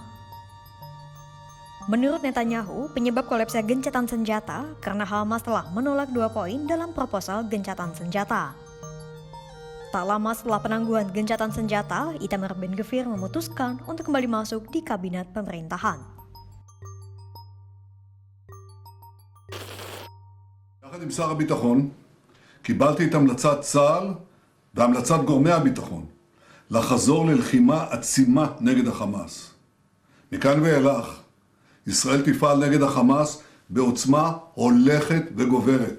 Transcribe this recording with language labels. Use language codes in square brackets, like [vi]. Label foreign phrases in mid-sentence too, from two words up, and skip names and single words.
[id] Menurut Netanyahu, penyebab kolapsnya gencatan senjata karena Hamas telah menolak 2 poin dalam proposal gencatan senjata. Tak lama setelah penangguhan gencatan senjata, Itamar Ben-Gvir memutuskan untuk kembali masuk di kabinet pemerintahan. [he] יחד עם שר הביטחון, קיבלתי את המלצת צה"ל והמלצת גורמי הביטחון לחזור ללחימה עצימה נגד החמאס. מכאן ואילך, ישראל תפעל נגד החמאס בעוצמה הולכת וגוברת.